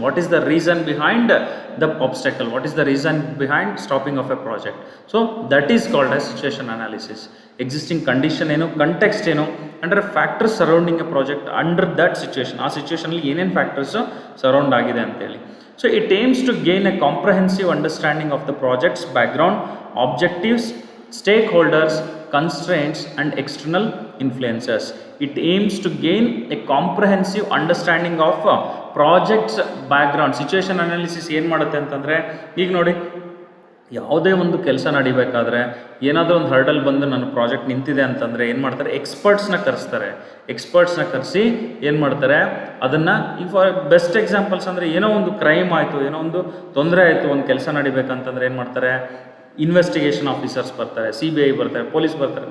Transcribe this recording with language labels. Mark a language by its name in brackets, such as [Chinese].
[English] What is the reason behind the obstacle, what is the reason behind stopping of a project. So that is called as situation analysis. Existing condition ಏನು, context ಏನು, under factors surrounding a project under that situation. [Kannada] ಆ ಸಿಚುವೇಶನಲ್ಲಿ ಏನೇನು factors surround ಆಗಿದೆ ಅಂತೇಳಿ. [English] So it aims to gain a comprehensive understanding of the project's background, objectives, stakeholders, constraints and external influences. It aims to gain a comprehensive understanding of project's background. [Kannada] Situation analysis ಏನು ಮಾಡುತ್ತೆ ಅಂತಂದರೆ, ಈಗ ನೋಡಿ ಯಾವುದೇ ಒಂದು ಕೆಲಸ ನಡಿಬೇಕಾದ್ರೆ ಏನಾದರೂ ಒಂದು ಹರ್ಡಲ್ ಬಂದು ನನ್ನ ಪ್ರಾಜೆಕ್ಟ್ ನಿಂತಿದೆ ಅಂತಂದರೆ ಏನು ಮಾಡ್ತಾರೆ, ಎಕ್ಸ್ಪರ್ಟ್ಸ್ನ ಕರೆಸಿ ಏನು ಮಾಡ್ತಾರೆ ಅದನ್ನು. ಈಗ ಫಾರ್ ಬೆಸ್ಟ್ ಎಕ್ಸಾಂಪಲ್ಸ್ ಅಂದರೆ ಏನೋ ಒಂದು ಕ್ರೈಮ್ ಆಯಿತು, ಏನೋ ಒಂದು ತೊಂದರೆ ಆಯಿತು, ಒಂದು ಕೆಲಸ ನಡಿಬೇಕಂತಂದರೆ ಏನು ಮಾಡ್ತಾರೆ, ಇನ್ವೆಸ್ಟಿಗೇಷನ್ ಆಫೀಸರ್ಸ್ ಬರ್ತಾರೆ, CBI ಬರ್ತಾರೆ, ಪೊಲೀಸ್ ಬರ್ತಾರೆ.